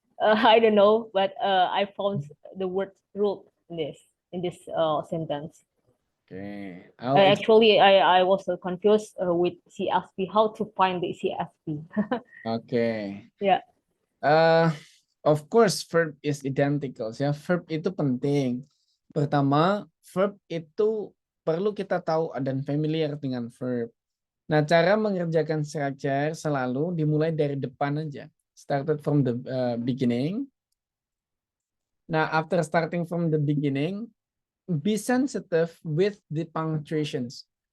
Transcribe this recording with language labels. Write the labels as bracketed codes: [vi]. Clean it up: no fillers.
[en] I don't know, but I found the word ruled in this sentence. Okay. Actually, I was so confused with CSP, how to find the CSP. Okay. Yeah. Of course, verb is identical. [id] Ya, verb itu penting. Pertama, verb itu perlu kita tahu dan familiar dengan verb. Nah, cara mengerjakan structure selalu dimulai dari depan aja. [en] Started from the beginning. [id] Nah, [en] after starting from the beginning, be sensitive with the punctuations.